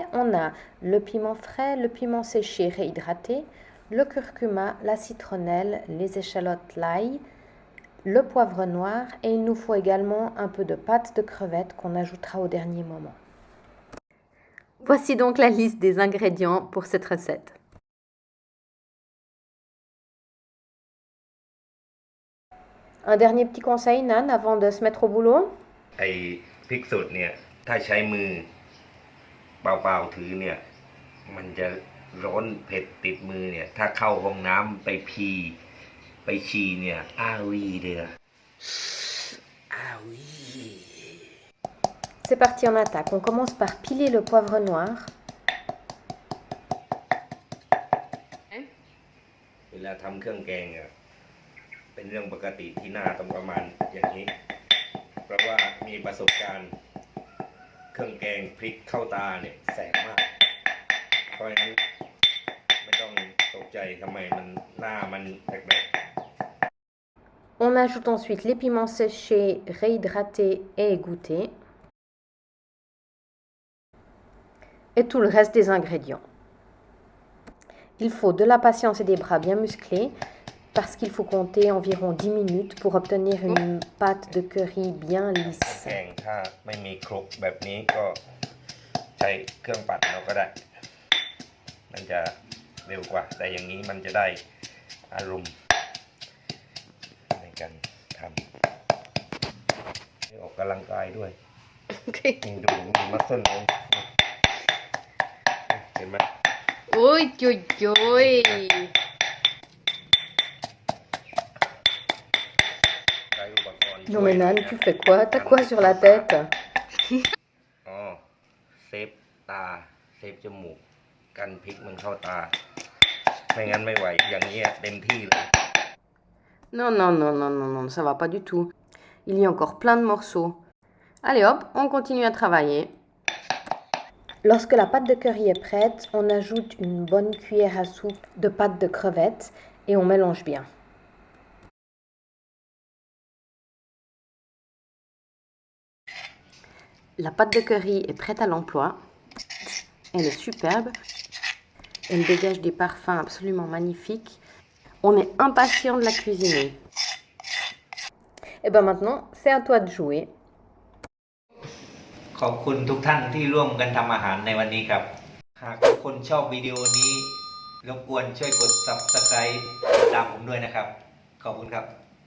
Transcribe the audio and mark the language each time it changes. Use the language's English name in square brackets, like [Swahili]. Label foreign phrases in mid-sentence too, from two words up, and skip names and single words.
[French] On a le piment frais, le piment séché réhydraté, le curcuma, la citronnelle, les échalotes, l'ail, le poivre noir et il nous faut également un peu de pâte de crevettes qu'on ajoutera au dernier moment. Voici donc la liste des ingrédients pour cette recette. Un dernier petit conseil, Nan, avant de se mettre au boulot? [Thai] ไอ้พริกสดเนี่ยถ้าใช้มือเปล่าๆถือเนี่ยมันจะร้อนเผ็ดติดมือเนี่ยถ้าเข้าห้องน้ำไปฉี่เนี่ยเลย [French] C'est parti, on attaque. On commence par piler le poivre noir. [Thai] เวลาทำเครื่องแกงอ่ะเป็นเรื่องปกติที่หน้าต้องประมาณอย่างนี้เพราะว่ามีประสบการณ์เครื่องแกงพริกเข้าตาเนี่ยแสบมากเพราะฉะนั้นไม่ต้องตกใจทำไมมันหน้ามันแปลก [French] On ajoute ensuite les piments séchés, réhydratés et égouttés. Et tout le reste des ingrédients. Il faut de la patience et des bras bien musclés parce qu'il faut compter environ 10 minutes pour obtenir une pâte de curry bien [Thai] เครื่อง [French] lisse. [Thai] แกงถ้าไม่มีครกแบบนี้ก็ใช้เครื่องปั่นเราก็ได้ มันจะเร็วกว่า แต่อย่างนี้มันจะได้อารมณ์ในการทำได้ออกกำลังกายด้วย นี่ดูมีมัสเซิลเลยเห็นไหม [French] Ui, ui, ui. [Thai] ใช้อุปกรณ์ช่วย [French] Non mais [Thai] หน่อย [French] Nan, [Thai] นะ [French] tu fais quoi? T'as quoi sur la tête? [Thai] อ๋อเซฟตาเซฟจมูกกันพริกมันเข้าตา ไม่งั้นไม่ไหวอย่างนี้เต็มที่เลย [French] Non, non, non, non, non, non, ça va pas du tout. Il y a encore plein de morceaux. Allez hop, on continue à travailler. Lorsque la pâte de curry est prête, on ajoute une bonne cuillère à soupe de pâte de crevettes et on mélange bien. La pâte de curry est prête à l'emploi. Elle est superbe. Elle dégage des parfums absolument magnifiques. On est impatient de la cuisiner. Et bien maintenant, c'est à toi de jouer. [Thai] ขอบคุณทุกท่านที่ร่วมกันทำอาหารในวันนี้ครับ หากทุกคนชอบวิดีโอนี้รบกวนช่วยกด Subscribe ติดตามผมด้วยนะครับ ขอบคุณครับ